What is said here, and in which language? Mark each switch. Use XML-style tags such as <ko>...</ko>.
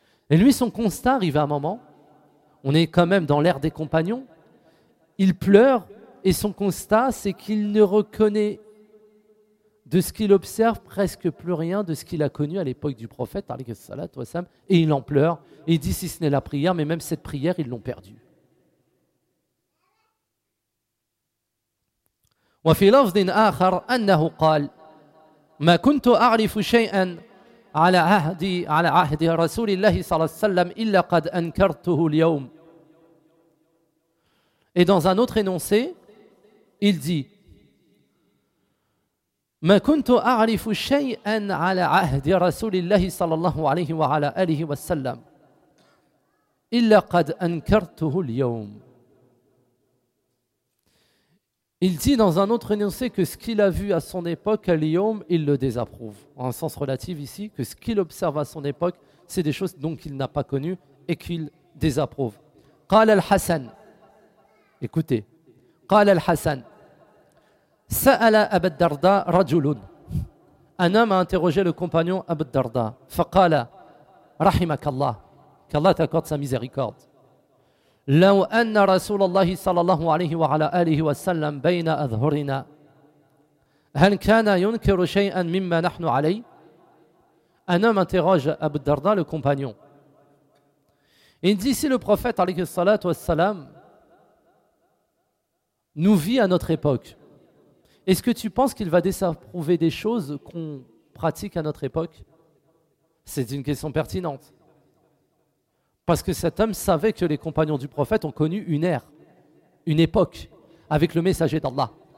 <fr>Et lui, son constat arrive à un moment, on est quand même dans l'ère des compagnons, il pleure et son constat, c'est qu'il ne reconnaît de ce qu'il observe presque plus rien de ce qu'il a connu à l'époque du prophète, et il en pleure, et il dit si ce n'est la prière, mais même cette prière, ils l'ont perdue.</fr> <ar>وفي لفظ آخر أنه قال ما كنت أعرف شيئا على عهد رسول الله صلى الله عليه وسلم إلا قد أنكرته اليوم.</ar> <fr>Et dans un autre énoncé, il dit</fr> <ar>ما كنت أعرف شيئا على عهد رسول الله صلى الله عليه وعلى آله وسلم إلا قد أنكرته اليوم.</ar> <fr>Il dit dans un autre énoncé que ce qu'il a vu à son époque, à l'Iyom, il le désapprouve. En un sens relatif ici, que ce qu'il observe à son époque, c'est des choses dont il n'a pas connu et qu'il désapprouve.</fr> <ar>قال الحسن.</ar> <fr>Écoutez.</fr> <ar>قال الحسن. سأل أبا الدرداء رجل.</ar> <fr>Un homme a interrogé le compagnon أبا الدرداء.</fr> <ar>فقال رحمك الله.</ar> <fr>Qu'Allah t'accorde sa miséricorde.</fr> <ar>لو أن رسول الله صلى الله عليه وعلى آله وسلم بين أظهرنا هل كان ينكر شيئا مما نحن عليه؟</ar> <fr>Un homme interroge Abu Darda, le compagnon. Il dit si le prophète alayhi salat wa salam nous vit à notre époque, est-ce que tu penses qu'il va désapprouver des choses qu'on pratique à notre époque? C'est une question pertinente. Parce que cet homme savait que les compagnons du prophète ont connu une ère, une époque, avec le messager d'Allah.</fr>